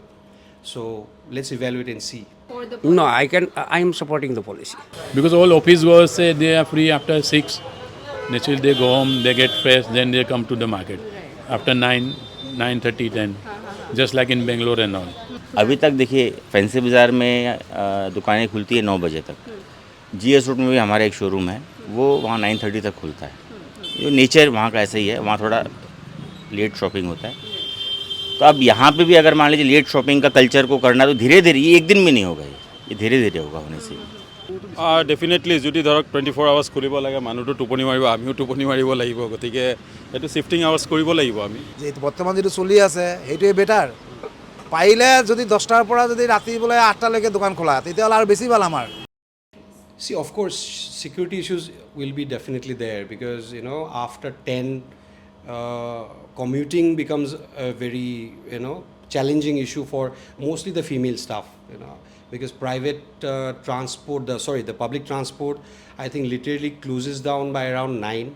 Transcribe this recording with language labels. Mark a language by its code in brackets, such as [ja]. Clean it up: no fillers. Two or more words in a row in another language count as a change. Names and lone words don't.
[en] So let's evaluate and see. No, I am supporting the policy. Because all office goers say they are free after 6. Naturally, they go home, they get fresh, then they come to the market. After 9, 9:30, 10. Just like in Bangalore and all. [hi] अभी तक देखिए फैंसी बाज़ार में दुकानें खुलती है 9 बजे तक। GS रोड में भी हमारा एक शोरूम है, वो वहाँ 9:30 तक खुलता है। जो नेचर वहाँ का ऐसा ही है, वहाँ थोड़ा [en] late shopping [hi] होता है। तो अब यहाँ पे भी अगर मान लीजिए [en] late shopping [hi] का कल्चर को करना, तो धीरे धीरे, ये एक दिन में नहीं होगा, ये धीरे धीरे होगा होने से। [as] ডেফিনেটলি যদি ধৰক 24 আৱাৰ্ছ খুলিব লাগে, মানুহটো টোপনি মাৰিব, আমিও টোপনি মাৰিব লাগিব। গতিকে এইটো [en] shifting hours [as] কৰিব লাগিব আমি। যে বৰ্তমান যিটো চলি আছে সেইটোৱে বেটাৰ। পাৰিলে যদি 10টাৰ পৰা যদি ৰাতি বোলে 8টালৈকে দোকান খোলা, তেতিয়াহ'লে আৰু বেছি ভাল আমাৰ। [en] See, of course, security issues will be definitely there, because after 10, commuting becomes a very challenging issue for mostly the female staff. Because private transport, the public transport, I think literally closes down by around 9.